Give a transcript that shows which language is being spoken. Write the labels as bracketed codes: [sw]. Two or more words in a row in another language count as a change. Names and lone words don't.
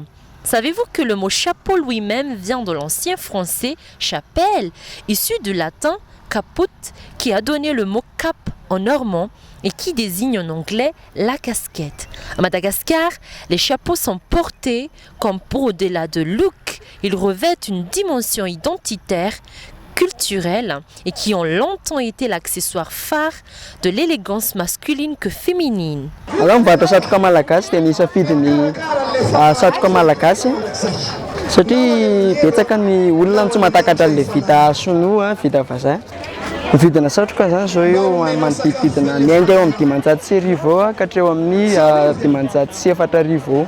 [fr] Savez-vous que le mot chapeau lui-même vient de l'ancien français chapelle, issu du latin caput, qui a donné le mot cap en normand et qui désigne en anglais la casquette. À Madagascar, les chapeaux sont portés comme pour au-delà de look, ils revêtent une dimension identitaire, culturelle et qui ont longtemps été l'accessoire phare de l'élégance masculine que féminine. Alors, [mg] mivatra satroka malagasy dia nisafidiny satroka malagasy satria betsaka ny olona tsy mahatakatra le vita sonoa, vita vazaha. Ny vidina satroka zany zao eo manodididina ny ainga eo amin'ny 500,000 eo ka hatreo amin'ny 504,000 eo.